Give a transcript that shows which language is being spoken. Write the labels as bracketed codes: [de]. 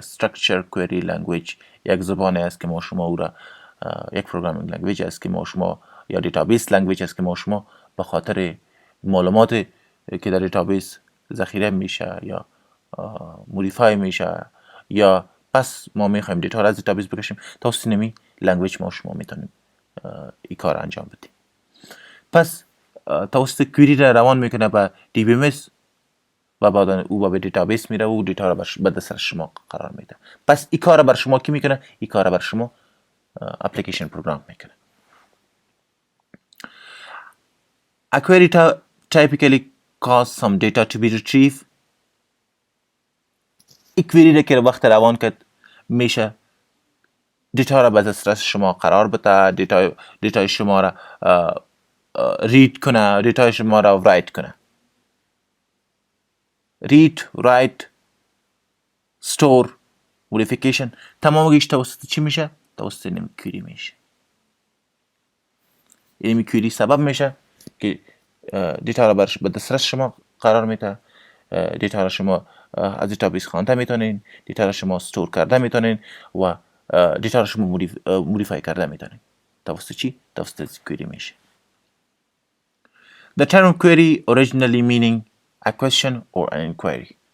[fa] Structure Query Language یک زبانی است که ما شما او را یک پروگرامینگ لنگویج است که ما شما یا دیتابیس لنگویج است که ما شما به خاطر معلومات که در دیتابیس ذخیره میشه یا مودیفای میشه یا پس ما میخوایم دیتا را از دیتابیس بکشیم توسط نمی لنگویج ما شما میتونیم این کار انجام بدیم. پس توسط کویری را روان میکنه به دی بی ام اس و بعد او به دیتابیس میره و دیتا را به دست شما قرار میده. پس این کار بر شما کی میکنه؟ این کار بر شما اپلیکیشن پروگرام میکنه. [en] A query typically cause some data to be retrieved. [fa] این کویری را که وقت روان کرد میشه دیتا را به دسترس شما قرار بده، دیتا شما را رید کنه، دیتا شما را رایت کنه. رید، رایت، ستور، مودیفیکیشن تمامش توسط چی میشه؟ توسط این کویری میشه. این کویری سبب میشه که دیتا را به دسترس شما قرار میده، دیتا را شما از دیتابیس خوانده میتونین، دیتا را شما استور کرده میتونین و دیتا را شما مودیفای کرده میتونین. توسط چی؟ توسط کویری میشه. [en] The term query originally meaning a question or an inquiry.